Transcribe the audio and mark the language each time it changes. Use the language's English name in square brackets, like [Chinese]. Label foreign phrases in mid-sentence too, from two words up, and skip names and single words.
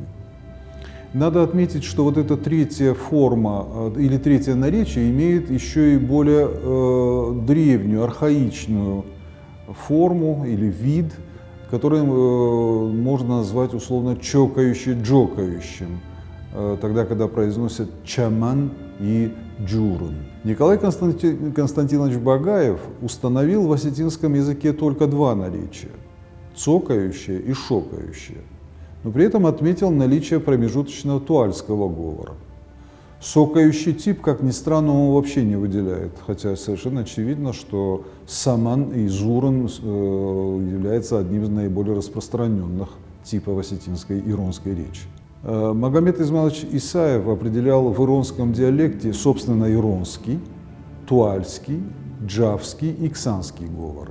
[Russian] Надо отметить, что вот эта третья форма или третье наречие имеет еще и более древнюю, архаичную форму или вид, который можно назвать условно чокающий-джокающим, тогда, когда произносят чаман и джуран. Николай Константинович Багаев установил в осетинском языке только 2 наречия – цокающее и шокающее, но при этом отметил наличие промежуточного туальского говора. Сокающий тип, как ни странно, он вообще не выделяет, хотя совершенно очевидно, что саман и зуран является одним из наиболее распространенных типов осетинской иронской речи. Магомед Измайлович Исаев определял в иронском диалекте, собственно, иронский, туальский, джавский и ксанский говоры.